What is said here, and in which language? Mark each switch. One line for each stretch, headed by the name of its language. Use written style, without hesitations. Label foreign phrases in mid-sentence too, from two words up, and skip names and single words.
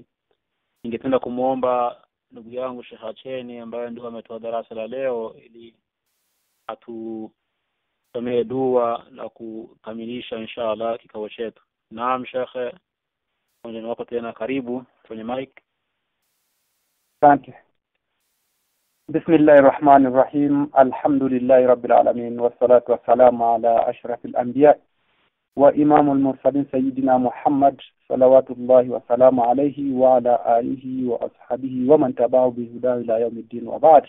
Swahili: Ningependa kumuomba ndugu yangu Sheikh Acheni ambaye ndio ametoa darasa la leo ili atusomee dua la kukamilisha inshallah kikao chetu. Naam Sheikh, ndio wako tena, karibu kwenye mic. Asante.
Arabic: بسم الله الرحمن الرحيم. الحمد لله رب العالمين والصلاة والسلام على أشرف الأنبياء وإمام المرسلين سيدنا محمد صلوات الله وسلام عليه وعلى آله وأصحابه ومن تبعه بهداه إلى يوم الدين وبعد.